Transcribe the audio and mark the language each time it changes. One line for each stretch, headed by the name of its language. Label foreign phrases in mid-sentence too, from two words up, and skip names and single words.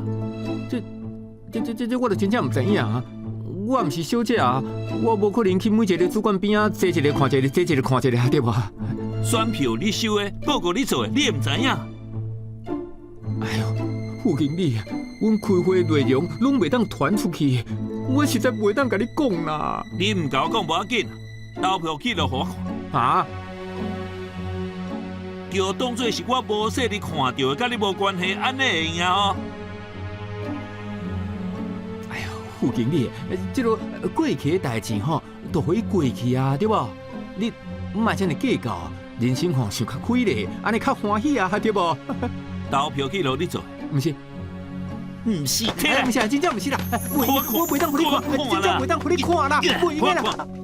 Min Nan Chinese: 这我就真正唔知影啊！我唔是小姐啊，我无可能去每一个主管边啊，坐一个看一个，坐一个看一个，对吧？选票你收的，报告你做的，你也唔知影。哎呦，副经理，阮开会内容拢袂当传出去，我实在袂当甲你讲啦。你唔甲我讲无要紧，投票记录互我看。啊？就当作是我无说你看到的，甲你无关系，安尼会用哦。哎呦，副经理，这个过去的代志吼，都可以过去啊，对不？你唔爱这样计较，人生吼想较开咧，安尼较欢喜啊，对不？投票记录你做？唔是。唔是，唔是，真正唔是啦！我袂当互你看，真正袂当互你看啦，袂个啦。